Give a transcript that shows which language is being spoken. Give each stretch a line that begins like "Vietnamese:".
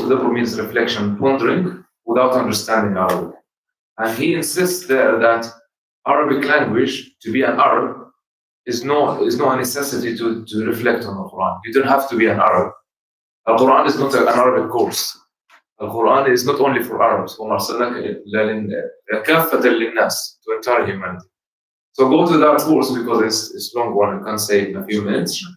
English: Tadabbur means reflection, pondering without understanding Arabic. And he insists there that Arabic language, to be an Arab, is no necessity to reflect on the Quran. You don't have to be an Arab. Al Quran is not an Arabic course. Al Quran is not only for Arabs.
Arabic: وَمَا أَرْسَلْنَاكَ إِلَّا كَافَّةً لِلنَّاسِ,
English: to entire humanity. So go to that course because it's long one. You can say it in a few minutes.